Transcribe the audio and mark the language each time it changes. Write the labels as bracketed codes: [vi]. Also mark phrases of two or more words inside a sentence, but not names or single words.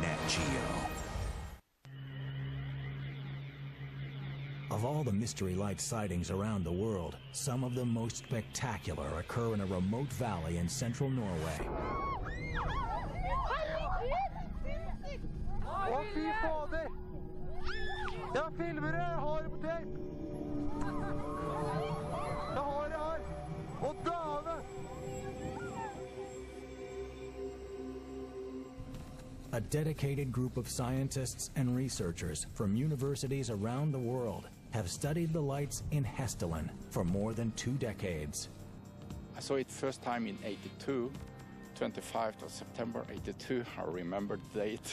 [en] Geo. Of all the mystery light sightings around the world, some of the most spectacular occur in a remote valley in central Norway. [no] Å, fy fader! Jeg filmer det, jeg har det på tape! Jeg har det her! Å, dame! [en] A dedicated group of scientists and researchers from universities around the world have studied the lights in Hestelen for more than 2 decades. I saw it first time in '82, 25th of September '82, I remember the date.